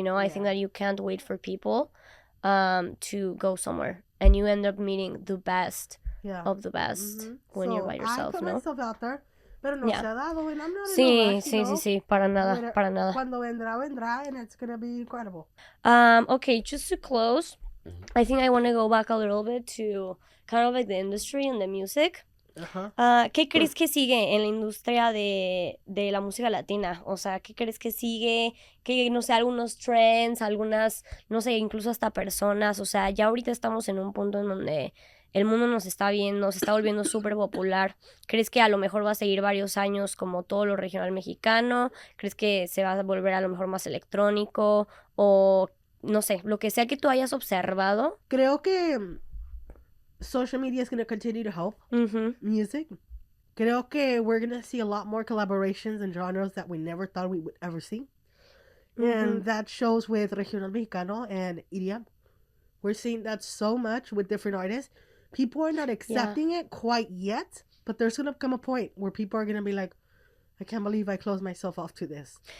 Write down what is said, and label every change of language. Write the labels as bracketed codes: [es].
[en] I think that you can't wait for people to go somewhere, and you end up meeting the best of the best when you're by yourself. I put myself out there, pero no se ha dado, and I'm not in a rush, sí, para nada. Cuando vendrá, and it's gonna be incredible. Okay, just to close, I think I want to go back a little bit to kind of like the industry and the music. [es] ¿Qué crees que sigue en la industria de la música latina? O sea, ¿qué crees que sigue? Que, no sé, algunos trends, algunas, no sé, incluso hasta personas. O sea, ya ahorita estamos en un punto en donde el mundo nos está viendo, se está volviendo súper popular. ¿Crees que a lo mejor va a seguir varios años como todo lo regional mexicano? ¿Crees que se va a volver a lo mejor más electrónico? O, no sé, lo que sea que tú hayas observado. [en] Creo que social media is going to continue to help music. Creo que we're going to see a lot more collaborations and genres that we never thought we would ever see. And that shows with regional mexicano and EDM. We're seeing that so much with different artists. People are not accepting it quite yet, but there's going to come a point where people are going to be like, I can't believe I closed myself off to this.